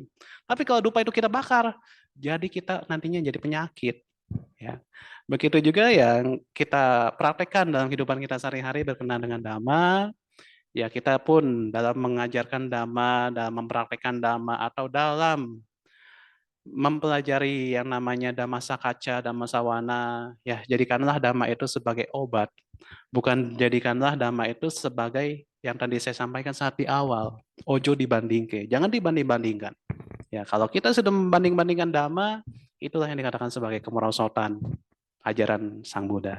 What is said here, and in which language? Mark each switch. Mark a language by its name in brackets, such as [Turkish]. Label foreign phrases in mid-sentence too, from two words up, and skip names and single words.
[Indonesian] Tapi kalau dupa itu kita bakar, jadi kita nantinya jadi penyakit. Ya. Begitu juga yang kita praktekkan dalam kehidupan kita sehari-hari berkenaan dengan dhamma, ya kita pun dalam mengajarkan dhamma, dalam mempraktekkan dhamma, atau dalam mempelajari yang namanya [Pali] dhamma sakaca, dhamma sawana, [Indonesian] ya jadikanlah dhamma itu sebagai obat. Bukan jadikanlah dhamma itu sebagai yang tadi saya sampaikan saat di awal. [Javanese] Ojo dibandingke, [Indonesian] jangan dibanding-bandingkan. Ya, kalau kita sudah membanding-bandingkan dhamma, itulah yang dikatakan sebagai kemerosotan ajaran Sang Buddha.